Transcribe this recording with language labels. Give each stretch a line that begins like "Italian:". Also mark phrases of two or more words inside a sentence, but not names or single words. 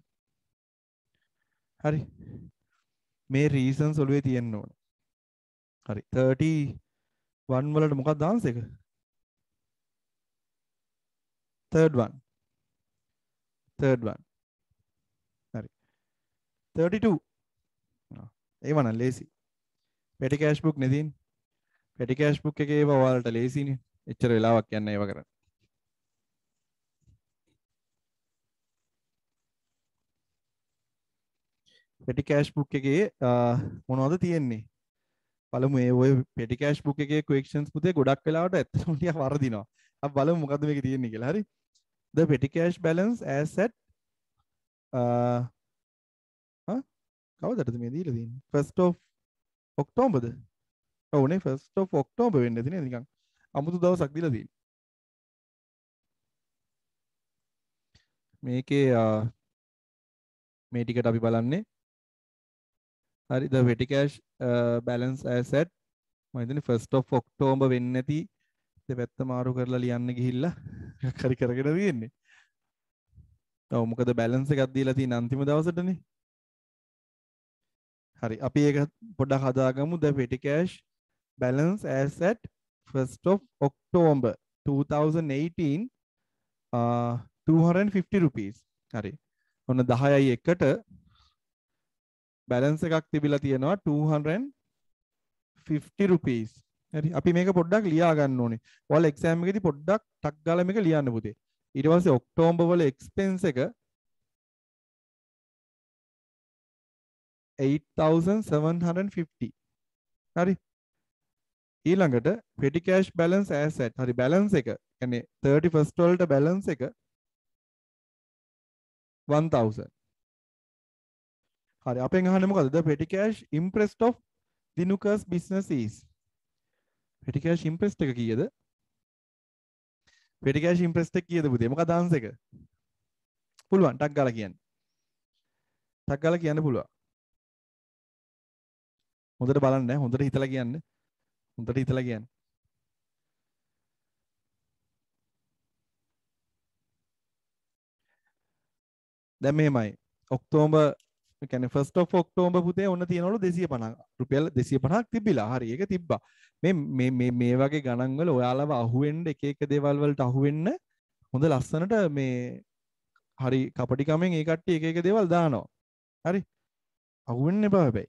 Sinhala: හරි. මේ reasons ඔළුවේ තියෙන්න ඕන. හරි. 31 වලට මොකක්ද answer එක?
English: third one. හරි.
Sinhala: 32. ඒව නම් ලේසි.
English: petty cash book
Sinhala: නේ තියෙන්නේ.
English: petty cash book
Sinhala: එකේ ඒව ඔයාලට ලේසිනේ. එච්චර වෙලාවක් යන්න ඒව කරන්න.
English: petty cash book
Sinhala: එකේ මොනවද තියෙන්නේ? බලමු මේ ඔය
English: petty cash book
Sinhala: එකේ questions පුතේ ගොඩක් වෙලාවට ඇත්තටම ටිකක් වරදිනවා. අපි බලමු මොකද්ද මේකේ තියෙන්නේ කියලා. හරි.
English: The petty cash balance as at
Sinhala: කවදටද මේ දීලා තියෙන්නේ?
English: 1st of October
Sinhala: ද? ඔව් නේ
English: 1st of October
Sinhala: වෙන්නේ නැති නේද? නිකන් අමුතු දවසක් දීලා තියෙන්නේ. මේකේ මේ ටිකට අපි බලන්නේ හරි
English: the petty cash balance as at
Sinhala: මම හිතන්නේ
English: 1st of October
Sinhala: වෙන්නේ නැති දෙපැත්ත මාරු කරලා ලියන්න ගිහිල්ලා හරි කරගෙන තියෙන්නේ. ඔව් මොකද balance එකක් දීලා තියෙන අන්තිම දවසටනේ. හරි අපි ඒක පොඩ්ඩක් හදාගමු.
English: the petty cash balance as at 1st of October 2018 250 rupees.
Sinhala: හරි. ඔන්න 10යි එකට balance එකක් තිබිලා තියෙනවා 250 rupees. හරි. අපි මේක පොඩ්ඩක් ලියා ගන්න ඕනේ. ඔයාලා exam එකේදී පොඩ්ඩක් ටක් ගාලා මේක ලියන්න පුතේ. ඊට පස්සේ ඔක්තෝබර් වල expense එක 8750. හරි. ඊළඟට
English: petty cash balance as at.
Sinhala: හරි balance එක කියන්නේ 31st වලට balance එක 1000. හරි අපෙන් අහන්නේ මොකද?
English: The petty cash impressed of Dinuka's business is. petty cash impressed
Sinhala: එක කීයද?
English: petty cash impressed
Sinhala: එක කීයද පුතේ? මොකක්ද answer එක? පුළුවන් ටක් ගාලා කියන්න. ටක් ගාලා කියන්න පුළුවන්. හොඳට බලන්න හොඳට හිතලා කියන්න. හොඳට හිතලා කියන්න. දැන් මෙහෙමයි. ඔක්තෝබර් කියන්නේ
English: 1st of October
Sinhala: පුතේ ඔන්න තියනවලු 250. රුපියල් 250ක් තිබිලා. හරි ඒක තිබ්බා. මේ වගේ ගණන් වල ඔයාලව අහුවෙන්න එක එක දේවල් වලට අහුවෙන්න හොඳ ලස්සනට මේ හරි කපටිකමෙන් ඒ කට්ටිය එක එක දේවල් දානවා. හරි. අහුවෙන්න එපා හැබැයි.